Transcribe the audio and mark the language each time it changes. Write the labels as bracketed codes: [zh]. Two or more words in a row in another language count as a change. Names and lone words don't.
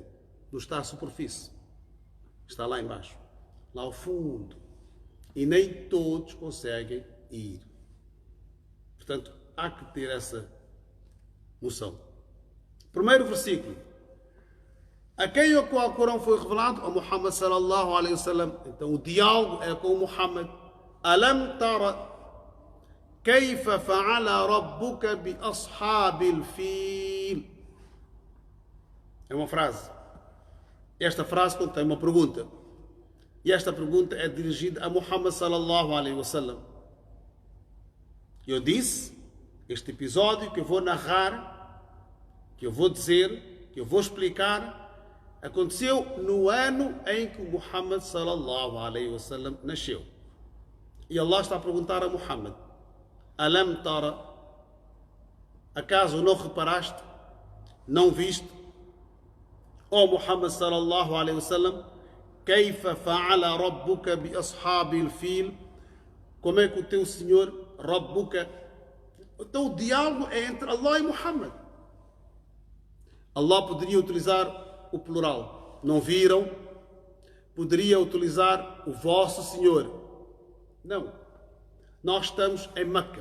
[pt] Não está à superfície. Está lá embaixo. Lá ao fundo. E nem todos conseguem ir. Portanto, há que ter essa noção. Primeiro versículo. A quem o qual o Corão foi revelado? A Muhammad [ar] صلى الله عليه وسلم. [pt] Então o diálogo é com Muhammad. [ar] ألم تر كيف فعل ربك بأصحاب الفيل. [pt] É uma frase. Esta frase contém uma pergunta. E esta pergunta é dirigida a Muhammad [ar] صلى الله عليه وسلم. [pt] Eu disse, este episódio que eu vou narrar, que eu vou dizer, que eu vou explicar, aconteceu no ano em que Muhammad [ar] صلى الله عليه وسلم [pt] nasceu. E Allah está a perguntar a Muhammad: [ar] ألم تر? [pt] Acaso não reparaste? Não viste? [ar] Ó محمد صلى الله عليه وسلم كيف فعل ربك بأصحاب الفيل? [pt] Como é que o teu Senhor Rabbuka. Então o diálogo é entre Allah e Muhammad. Allah poderia utilizar o plural. Não viram? Poderia utilizar o vosso Senhor. Não. Nós estamos em Meca.